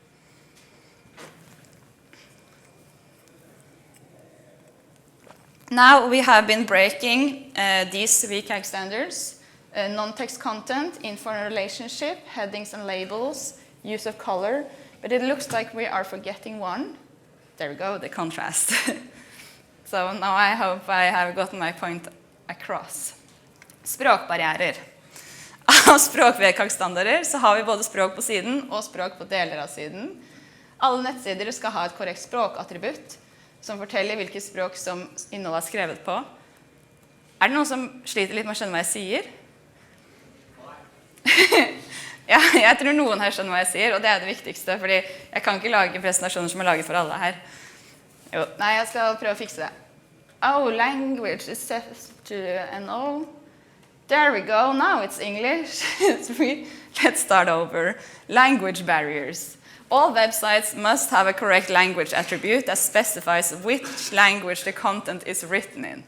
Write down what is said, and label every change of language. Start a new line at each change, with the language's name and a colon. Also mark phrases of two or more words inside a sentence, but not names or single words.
English: Now we have been breaking these WCAG standards, non-text content, info and relationship, headings and labels, use of color, but it looks like we are forgetting one. There we go, the contrast. So now I hope I have gotten my point across.
Norwegian: Språkbarrierer. Av språk-WCAG-standarder så har vi både språk på siden og språk på deler av siden. Alle nettsider skal ha et korrekt språkattributt. som forteller hvilket språk som innholdet er skrevet på. Er det noen som sliter litt med å skjønne hva jeg sier? Ja, jeg tror noen her skjønner hva jeg sier, og det er det viktigste, fordi jeg kan ikke lage presentasjoner som er laget for alle her. Jo, nei, jeg skal prøve å fikse det.
English: Oh, language is set to NO. There we go, now it's English. Let's start over. Language barriers. All websites must have a correct language attribute that specifies which language the content is written in.